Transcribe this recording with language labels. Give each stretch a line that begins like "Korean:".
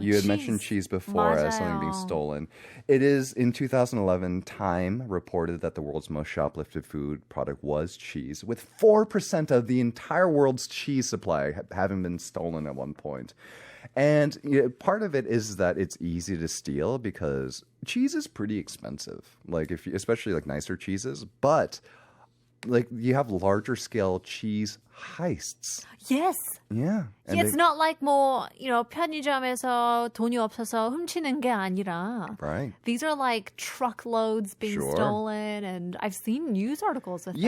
English: You had mentioned cheese before as something being stolen. It is, in 2011, Time reported that the world's most shoplifted food product was cheese, with 4% of the entire world's cheese supply having been stolen at one point. And part of it is that it's easy to steal because cheese is pretty expensive, especially like nicer cheeses, but like you have larger scale cheese heists. Yes. Yeah. And it's not like
Korean: 편의점에서 돈이 없어서 훔치는 게 아니라.
English: Right. These are like truckloads being Sure. stolen, and I've seen news articles with